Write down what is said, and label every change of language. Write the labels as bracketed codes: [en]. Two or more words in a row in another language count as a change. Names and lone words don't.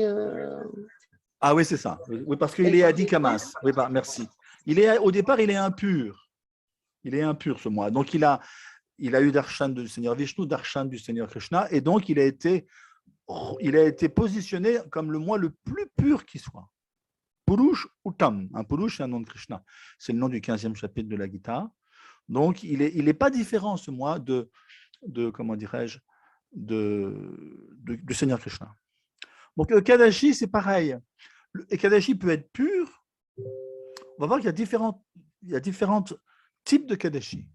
[fr] Ah oui, c'est ça. Oui, parce qu'il est adhikamas. Oui, merci. Au départ, il est impur. Il est impur ce mois. Donc, il a eu darshan du Seigneur Vishnu, darshan du Seigneur Krishna, et donc il a été positionné comme le mois le plus pur qui soit. [sa] पुरुष उत्तम. [fr] Purush, c'est un nom de Krishna. C'est le nom du 15e chapitre de la Gita. Donc, il est pas différent ce mois de comment dirais-je, du Seigneur Krishna. Donc, le Kadashi, c'est pareil. Le Kadashi peut être pur. On va voir qu'il y a différents types de Kadashi.